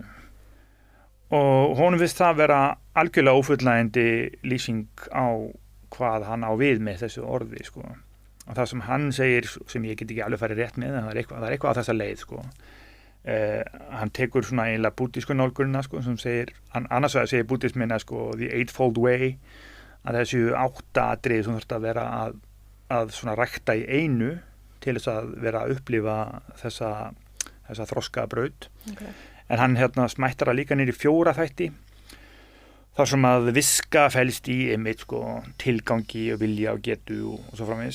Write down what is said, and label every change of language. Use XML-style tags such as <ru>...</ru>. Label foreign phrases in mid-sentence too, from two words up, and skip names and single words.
<is>Og honum finnst það vera algjörlega ófullnægjandi lýsing á hvað hann á við með þessu orði, sko. Og það sem hann segir, sem ég get ekki alveg farið rétt með, það er eitthvað á þessa leið, sko. Hann tekur svona eiginlega búddísku nálgunina, sko, sem segir, annars vegar segir búddismina, sko,</is> <en>the eightfold way,</en> <is>að þessu 8 atriði sem þurft að vera að svona rækta í einu til þess að vera að upplifa þessa þroskabraut. Okay. En hann smættar að líka niður í 4 þætti þar sem að viska felst í einmitt sko tilgangi og vilja og getu og svo framvegis.</is>